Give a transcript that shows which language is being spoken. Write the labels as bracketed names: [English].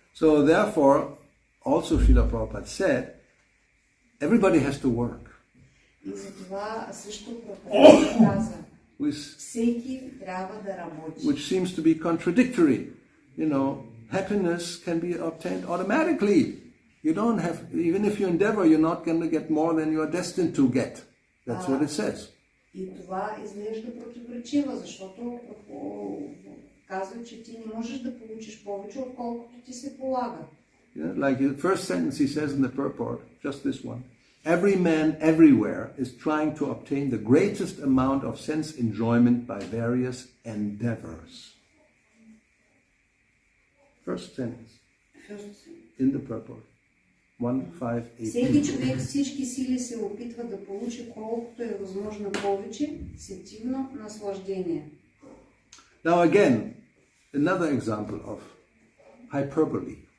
[English] So therefore, also Srila Prabhupada said, everybody has to work. [Bulgarian] И за това също Прабхупада каза, всеки трябва да работи. [English] Which seems to be contradictory. You know, happiness can be obtained automatically. You don't have, even if you endeavor, you're not going to get more than you are destined to get. That's what it says. [Bulgarian] И това изглежда противоречиво, защото казва, че ти не можеш да получиш повече, отколкото ти се полага. [English] Yeah, like the first sentence he says in the purport, just this one. Every man everywhere is trying to obtain the greatest amount of sense enjoyment by various endeavors. First sentence in the purport. 1:5:18. [Bulgarian] Всеки човек всички сили се опитва да получи колкото е възможно повече сетивно наслаждение. [English] Now again, another example of hyperbole.